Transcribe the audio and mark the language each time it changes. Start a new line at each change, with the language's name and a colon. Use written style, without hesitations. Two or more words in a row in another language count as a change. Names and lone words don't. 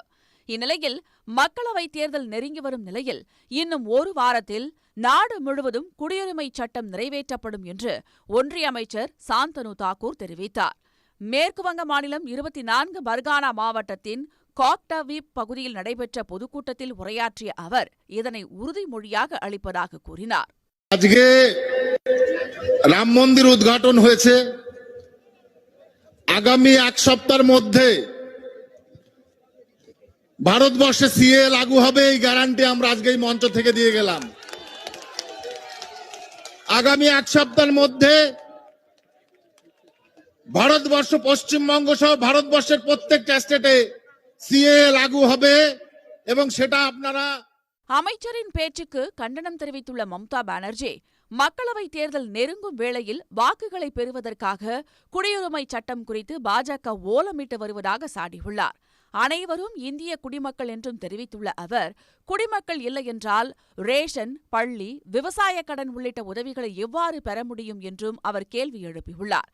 Tamil: இந்நிலையில் மக்களவைத் தேர்தல் நெருங்கி வரும் நிலையில் இன்னும் ஒரு வாரத்தில் நாடு முழுவதும் குடியுரிமை சட்டம் நிறைவேற்றப்படும் என்று ஒன்றிய அமைச்சர் சாந்தனு தாக்கூர் தெரிவித்தார். மேற்குவங்க மாநிலம் 24 பர்கானா மாவட்டத்தின் காக்டவீப் பகுதியில் நடைபெற்ற பொதுக்கூட்டத்தில் உரையாற்றிய அவர் இதனை உறுதிமொழியாக அளிப்பதாக கூறினார்.
Bangla: আজকে রাম মন্দির উদ্ঘাটন হয়েছে। আগামী এক সপ্তাহের মধ্যে ভারতবর্ষে সিএ লাগু হবে, এই গ্যারান্টি আমরা আজকে এই মঞ্চ থেকে দিয়ে গেলাম। আগামী এক সপ্তাহের মধ্যে ভারতবর্ষ, পশ্চিমবঙ্গ সহ ভারতবর্ষের প্রত্যেকটা স্টেটে সিএ লাগু হবে এবং সেটা আপনারা.
Tamil: அமைச்சரின் பேச்சுக்கு கண்டனம் தெரிவித்துள்ள மம்தா பானர்ஜி, மக்களவைத் தேர்தல் நெருங்கும் வேளையில் வாக்குகளை பெறுவதற்காக குடியுரிமை சட்டம் குறித்து பாஜக ஓலமிட்டு வருவதாக சாடியுள்ளார். அனைவரும் இந்திய குடிமக்கள் என்றும் தெரிவித்துள்ள அவர், குடிமக்கள் இல்லையென்றால் ரேஷன், பள்ளி, விவசாய கடன் உள்ளிட்ட உதவிகளை எவ்வாறு பெற முடியும் என்றும் அவர் கேள்வி எழுப்பியுள்ளார்.